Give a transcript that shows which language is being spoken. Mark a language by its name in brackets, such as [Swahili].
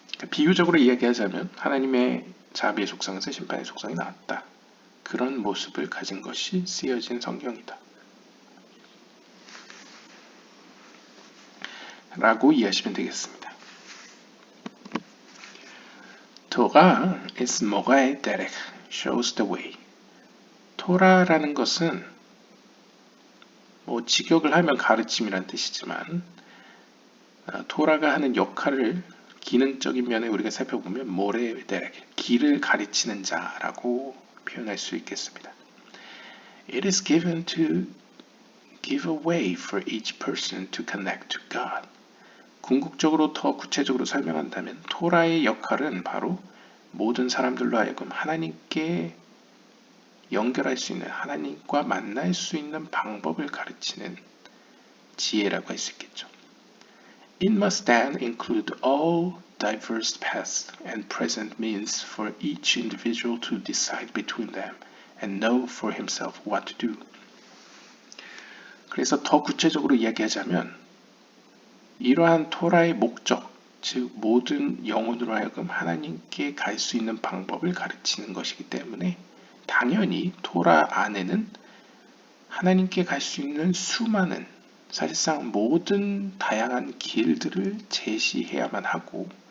[Korean] 비유적으로 이야기하자면 하나님의 자비의 속성에서 심판의 속성이 나왔다. 그런 모습을 가진 것이 쓰여진 성경이다. 라고 이해하시면 되겠습니다. [English] 토라 is 모가의 데렉, shows the way. [Korean] 토라라는 것은 직역을 하면 가르침이란 뜻이지만 토라가 하는 역할을 기능적인 면에 우리가 살펴보면 모레 데렉, 길을 가르치는 자라고 표현할 수 있겠습니다. [English] It is given to give a way for each person to connect to God. [Korean] 궁극적으로 더 구체적으로 설명한다면 토라의 역할은 바로 모든 사람들로 하여금 하나님께 연결할 수 있는, 하나님과 만날 수 있는 방법을 가르치는 지혜라고 할 수 있겠죠. [English] It must then include all diverse past and present means for each individual to decide between them and know for himself what to do. [Korean] 그래서 더 구체적으로 이야기하자면 이러한 토라의 목적, 즉 모든 영혼으로 하여금 하나님께 갈 수 있는 방법을 가르치는 것이기 때문에 당연히 토라 안에는 하나님께 갈 수 있는 수많은, 사실상 모든 다양한 길들을 제시해야만 하고